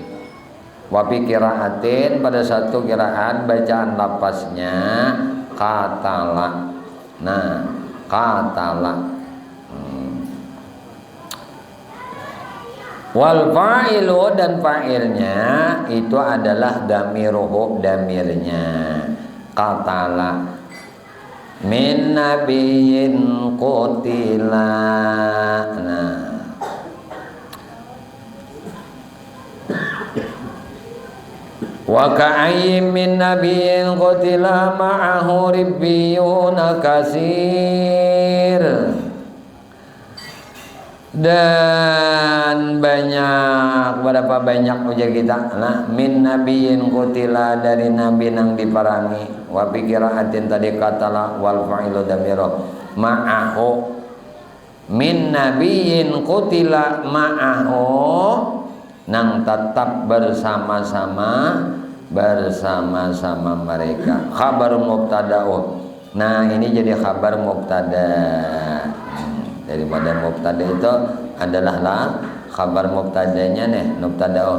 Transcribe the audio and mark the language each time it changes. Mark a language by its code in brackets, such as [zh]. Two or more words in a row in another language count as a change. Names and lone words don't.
[ar] وفي قراءة, [bjn] pada satu kiraat bacaan lapasnya katala. Nah, katala. [ar] والفاعل [bjn] dan fa'ilnya itu adalah damiruhu, damirnya. [ar] قتل من نبي قتل. Nah, وكأين من نبي قتل معه ربيون كثير. [bjn] Dan banyak, berapa banyak ujar kita, nah, [ar] من نبي قتل, [bjn] dari nabi nang diperangi, [ar] وبقراءة [bjn] tadi [ar] قتل والفاعل ضمير معه من نبي قتل معه, [bjn] nang tetap bersama-sama mereka. [ar] خبر مبتدأ, nah ini jadi خبر مبتدأ'. [bjn] Daripada mubtada itu adalah lah khabar mubtadanya nih, mubtada.